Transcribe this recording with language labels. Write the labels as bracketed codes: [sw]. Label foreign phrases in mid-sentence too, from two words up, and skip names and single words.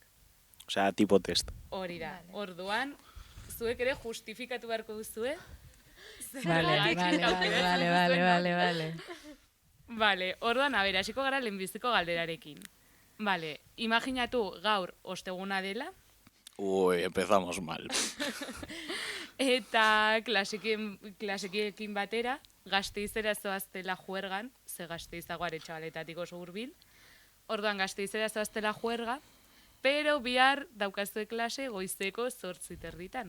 [es] Osea, tipo test. [eu] Hori da. Orduan, zuek ere justifikatu beharko duzue. Vale, orduan, hasiko gara lehenbiziko galderarekin. Vale, imaginatu gaur osteguna dela, [es] Uy, empezamos mal. [eu] eta klasekiekin batera, Gasteizera zoaztela juergan, ze Gasteizago Aretxabaletatik oso hurbil. Orduan, Gasteizera zoaztela juerga, pero bihar daukazue klase goizeko 8:30.